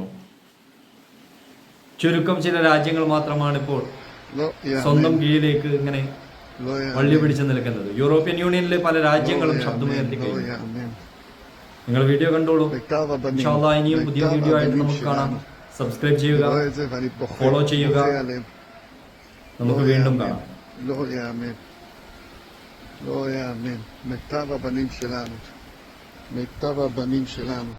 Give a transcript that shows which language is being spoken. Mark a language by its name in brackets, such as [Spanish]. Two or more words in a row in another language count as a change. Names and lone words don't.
[Malayalam] ചുരുക്കം ചില രാജ്യങ്ങൾ മാത്രമാണ് ഇപ്പോൾ സ്വന്തം കീഴിലേക്ക് ഇങ്ങനെ വള്ളി പിടിച്ചു നിൽക്കുന്നത്. യൂറോപ്യൻ യൂണിയനിലെ പല രാജ്യങ്ങളും ശബ്ദമുയർത്തി കഴിഞ്ഞു. നിങ്ങൾ വീഡിയോ കണ്ടോളൂ. [Arabic] إن شاء الله [Malayalam] ഇനിയും പുതിയ വീഡിയോ ആയിട്ട് നമുക്ക് കാണാം. സബ്സ്ക്രൈബ് ചെയ്യുക, ഫോളോ ചെയ്യുക. നമുക്ക് വീണ്ടും കാണാം. [Hebrew] לא יאמן, לא יאמן. מיטב הבנים שלנו, מיטב הבנים שלנו.